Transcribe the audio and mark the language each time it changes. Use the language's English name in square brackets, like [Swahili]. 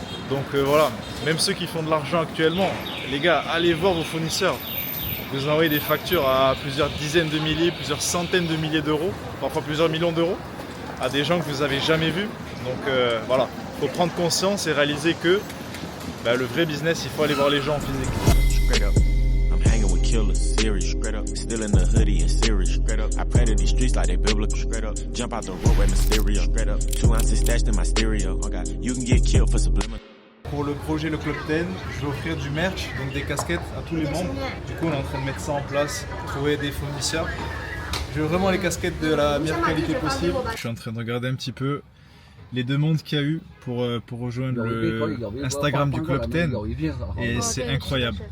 [French] Donc voilà, même ceux qui font de l'argent actuellement, les gars, allez voir vos fournisseurs. Vous envoyez des factures à plusieurs dizaines de milliers, plusieurs centaines de milliers d'euros, parfois plusieurs millions d'euros, à des gens que vous n'avez jamais vus. Donc voilà, il faut prendre conscience et réaliser que le vrai business, il faut aller voir les gens en physique. [English] Straight up. I'm hanging with killers, serious, straight up. Still in the hoodie and serious, straight up. I pray to these streets like they biblical, straight up. Jump out the road with Mysterio, straight up. 2 ounces stashed in my stereo. Oh God, you can get killed for subliminal. [French] Pour le projet Le Club 10, je vais offrir du merch, donc des casquettes à tous les membres. Du coup, on est en train de mettre ça en place, trouver des fournisseurs. Je veux vraiment les casquettes de la meilleure qualité possible. Je suis en train de regarder un petit peu les demandes qu'il y a eu pour rejoindre le Instagram du Club 10 et c'est incroyable.